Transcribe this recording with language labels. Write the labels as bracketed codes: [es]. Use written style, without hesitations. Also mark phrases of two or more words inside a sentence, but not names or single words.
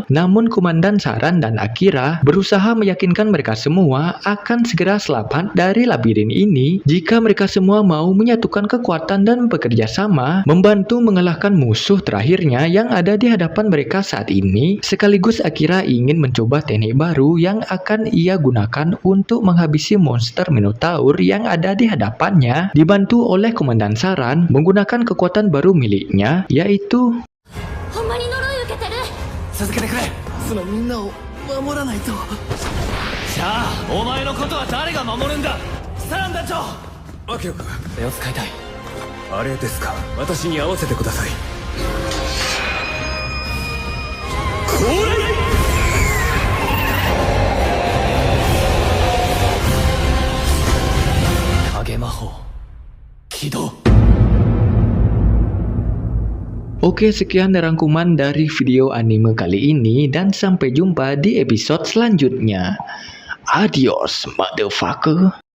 [id] Namun Komandan Saran dan Akira berusaha meyakinkan mereka semua akan segera selamat dari labirin ini jika mereka semua mau menyatukan kekuatan dan bekerja sama membantu mengalahkan musuh terakhirnya yang ada di hadapan mereka saat ini. Sekaligus Akira ingin mencoba teknik baru yang akan ia gunakan untuk menghabisi monster Minotaur yang ada di hadapannya, dibantu oleh Komandan Saran menggunakan kekuatan baru miliknya, yaitu [ja] ほんまに呪い受けてる。続けてくれ。そのみんなを守らないと。じゃあお前のことは誰が守るんだ。サラン団長。アキラくん、手を使いたい。あれですか。私に合わせてください。これ影魔法起動。 [id] Oke, sekian rangkuman dari video anime kali ini dan sampai jumpa di episode selanjutnya. [en] Adios, motherfucker.